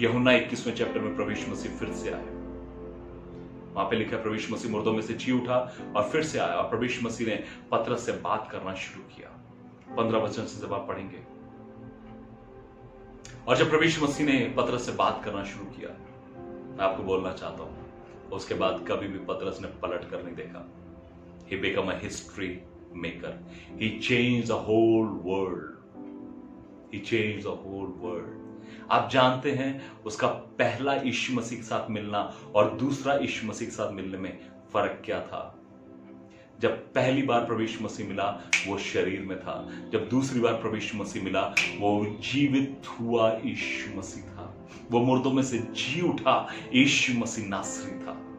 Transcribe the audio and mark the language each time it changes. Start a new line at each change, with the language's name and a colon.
Hindi: यूहन्ना 21वें चैप्टर में प्रभु यीशु मसीह फिर से आए। वहां पे लिखा है प्रभु यीशु मसीह मुर्दों में से जी उठा और फिर से आया, और प्रभु यीशु मसीह ने पतरस से बात करना शुरू किया। 15 वचन से जब आप पढ़ेंगे, और जब प्रभु यीशु मसीह ने पतरस से बात करना शुरू किया, मैं आपको बोलना चाहता हूं, उसके बाद कभी भी पतरस ने पलट कर नहीं देखा।
English: He became a history maker. He changed the whole world. He changed the whole world.
Hindi: आप जानते हैं उसका पहला यीशु मसीह के साथ मिलना और दूसरा यीशु मसीह के साथ मिलने में फर्क क्या था? जब पहली बार प्रभु यीशु मसीह मिला वो शरीर में था, जब दूसरी बार प्रभु यीशु मसीह मिला वो जीवित हुआ यीशु मसीह था, वो मुर्दों में से जी उठा यीशु मसीह नासरी था।